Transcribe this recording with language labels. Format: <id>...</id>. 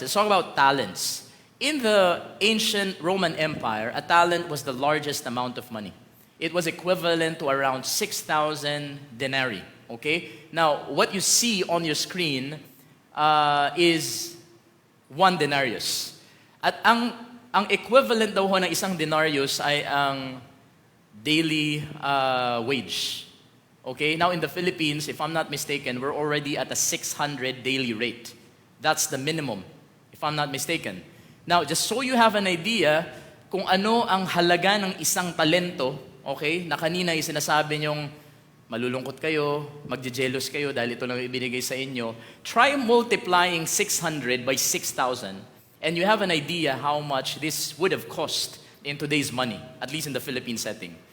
<en>Let's talk about talents. In the ancient Roman Empire, a talent was the largest amount of money. It was equivalent to around 6,000 denarii. Okay? Now, what you see on your screen is 1 denarius.</en> <tl>At ang equivalent daw ho ng isang denarius ay ang daily wage.</tl> <en>Okay? Now, in the Philippines, if I'm not mistaken, we're already at a 600 daily rate. That's the minimum, if I'm not mistaken. Now, just so you have an idea</en> <tl>kung ano ang halaga ng isang talento,</tl> <en>okay,</en> <tl>na kanina yung sinasabi niyong malulungkot kayo, magjejealous kayo dahil ito lang ibinigay sa inyo,</tl> <en>try multiplying 600 by 6,000 and you have an idea how much this would have cost in today's money, at least in the Philippine setting.</en>